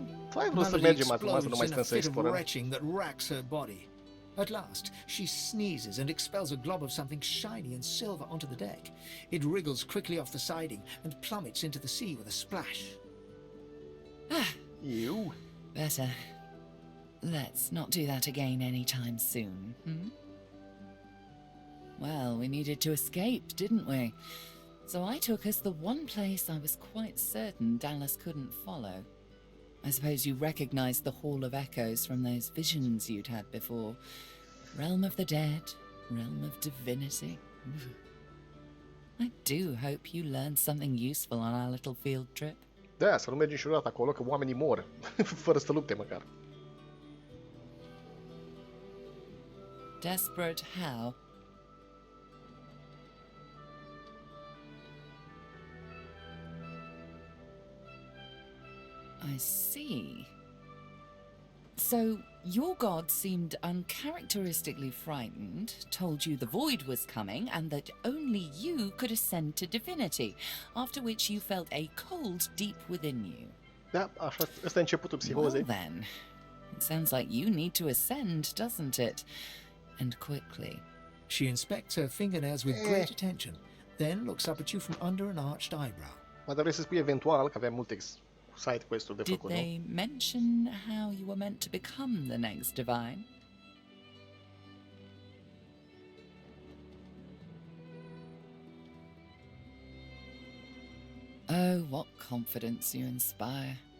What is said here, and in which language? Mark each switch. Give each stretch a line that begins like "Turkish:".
Romanian: Tu ai vrut să mergem acum, să nu mai stăm să explorăm.
English: That racks her body. At last, she sneezes and expels a glob of something shiny and silver onto the deck. It wriggles quickly off the siding and plummets into the sea with a splash. You? Better. Let's not do that again anytime soon, Well, we needed to escape, didn't we? So I took us the one place I was quite certain Dallas couldn't follow. I suppose you recognized the Hall of Echoes from those visions you'd had before. Realm of the dead, realm of divinity. I do hope you learned something useful on our little field trip.
Romanian: Da, să nu mergi niciodată acolo, că oamenii mor, fără să lupte măcar.
English: Desperate how? I see. So, your god seemed uncharacteristically frightened, told you the void was coming, and that only you could ascend to divinity, after which you felt a cold deep within you.
Romanian: Da, așa, ăsta e începutul psihozei.
English: Well then, it sounds like you need to ascend, doesn't it? And quickly. She inspects her fingernails with great attention, then looks up at you from under an arched eyebrow.
Romanian: Mă, dar vrei să spui eventual că avea multe side quest-uri de
English: Did
Romanian: făcut, nu?
English: they mention how you were meant to become the next divine? Oh, what confidence you inspire.